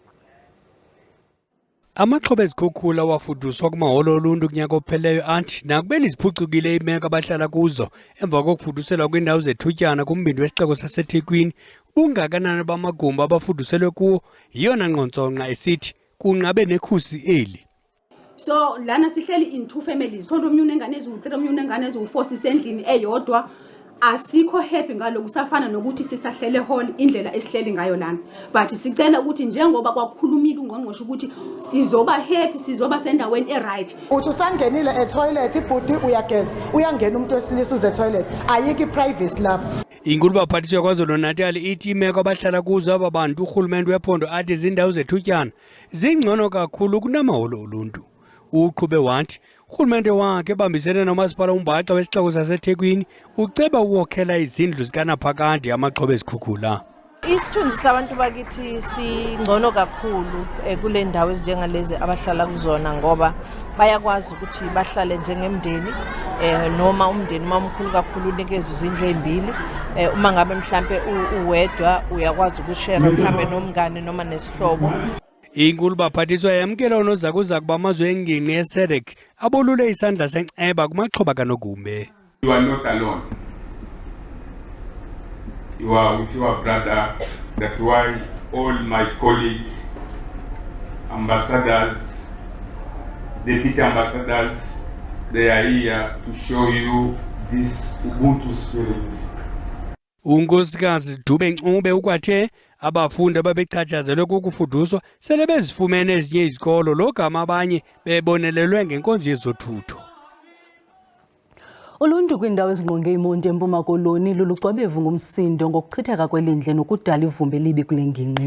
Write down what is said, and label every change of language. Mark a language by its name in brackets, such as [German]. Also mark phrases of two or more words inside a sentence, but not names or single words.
[Xhosa] Amaxhoba ezikhukhula wafuduswa kumahholo oluntu kunyaka opheleyo athi nakubeni ziphucukile imeko abahlala kuzo emva kokufuduselwa kwindawo zethutyana kumbindi wesixeko saseThekwini ubungakanani bamagumbi abafuduselwe kuwo yiyona ngqontsonqa esithi kunqabe nekhusi eli. [Zulu] So lana sihleli [English] in 2 families, [Zulu] sonto omnye unengane eziwu-3 omnye unengane eziwu-4 sisendlini eyodwa. Asikho happy ngaloku safana nokuthi sisahlele hall indlela esihleli ngayo lana, but sicela ukuthi njengoba kwakhulumile ungqongqoshe ukuthi sizoba happy, sizoba sendaweni eright. Uthi usangenile etoilet ibhudi uyageza uyangena umuntu wesilisa uze toilet ayiki privacy lapho. [Xhosa] Inkulu baphathiswa yaKwaZulu-Natal ithi imeko abahlala kuzo aba bantu urhulumente wephondo athi izindawo zethutyana zingcono kakhulu kunamahholo oluntu. Uqhube wathi urhulumente wakhe ebambisene nomasipala uMbaxa wesixeko saseThekwini uceba ukuwokhela izindlu zikanaphakade amaxhoba ezikhukhula. [Zulu] Isithunzi sabantu bakithi singcono kakhulu kule ndawo ezinjengalezi abahlala kuzona ngoba bayakwazi ukuthi bahlale njengemndeni noma umndeni mamkhulu kakhulu unikezwe izindlu ezimbili uma ngabe mhlambe uwedwa uyakwazi ukushare mhlambe nomngane noma nesihlobo. [Xhosa] Inkulu baphathiswa yamkela unozakuzaku bamazwe engingqi yeSADC abolule isandla senceba kumaxhoba kaNogumbe. [English] You are not alone. You are with your brother. That's why all my colleagues, ambassadors, deputy ambassadors, they are here to show you this Ubuntu spirit. [Xhosa] Unkosikazi Dube Ncube ukwathe abafundi ababechatshazelwe kokufuduswa sele bezifumene ezinye izikolo logama abanye bebonelelwe ngenkonzo yezothutho. Uluntu kwindawo ezingqonge imonti eMpuma Koloni lulucwabevu ngumsindo ngokuchitheka kwelindle nokudala ivumbi elibi kule ngingqi.